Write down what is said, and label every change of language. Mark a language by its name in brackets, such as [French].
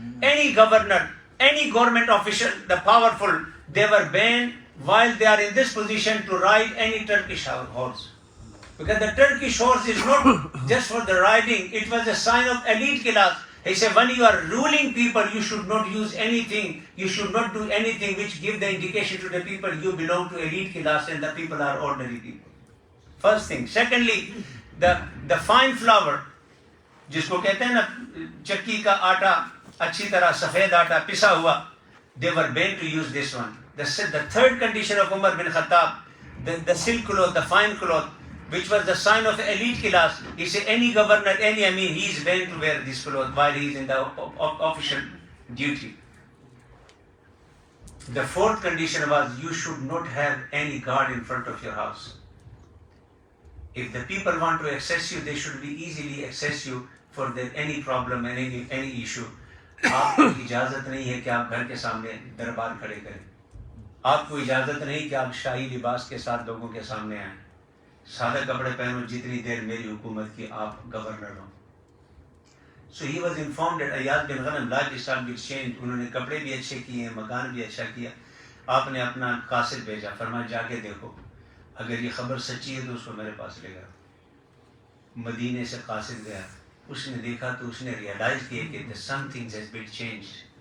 [English] Any governor, any government official, the powerful, they were banned while they are in this position to ride any Turkish horse. Because the Turkish horse is not just for the riding, it was a sign of elite class. He said, when you are ruling people, you should not use anything, you should not do anything which give the indication to the people you belong to elite class and the people are ordinary people. First thing. Secondly, the fine flour, [Urdu] جس کو کہتے ہیں نا چکی کا آٹا, اچھی طرح سفید آٹا پسا ہوا, [English] they were banned to use this one. The third condition of Umar bin Khattab, the silk cloth, the fine cloth, which was the sign of elite class. He said any governor, any Amir, he is banned to wear this cloth while he is in the official duty. The fourth condition was you should not have any guard in front of your house. If the people want to access you, they should be easily access you for any problem and any issue. [Urdu] آپ کو اجازت نہیں ہے کہ آپ گھر کے سامنے دربار کھڑے کریں. آپ کو اجازت نہیں کہ آپ شاہی لباس کے ساتھ لوگوں کے سامنے آئیں. سادہ کپڑے پہنو جتنی دیر میری حکومت کی آپ governor ہو. [English] So he was informed that Ayaz bin Ghanam lifestyle will change. [Urdu] انہوں نے کپڑے بھی اچھے کیے ہیں, مکان بھی اچھا کیا. آپ نے اپنا قاصد بھیجا, فرمایا جا کے دیکھو, اگر یہ خبر سچی ہے تو اس کو میرے پاس لے گا. مدینے سے قاصد گیا, اس نے دیکھا تو اس نے ریئلائز کیا کہ [English] some things has been changed.